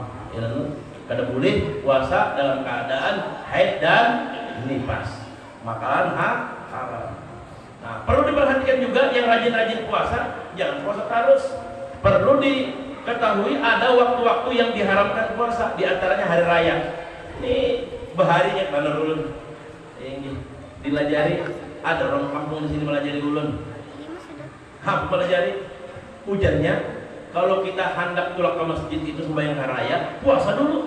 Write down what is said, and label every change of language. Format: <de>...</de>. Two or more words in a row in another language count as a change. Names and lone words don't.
<id>Ya, kada boleh puasa dalam keadaan haid dan nifas. Makanan haram. Nah, perlu diperhatikan juga yang rajin-rajin puasa, jangan puasa terus. Perlu diketahui ada waktu-waktu yang diharamkan puasa, di antaranya hari raya.</id> <bjn>Ini baharinya mana ulun. Ini dilajari, ada orang kampung di sini melajari ulun. Melajari hujannya.</bjn> <id>Kalau kita hendak pulang ke masjid itu sembahyang hari raya, puasa dulu.</id>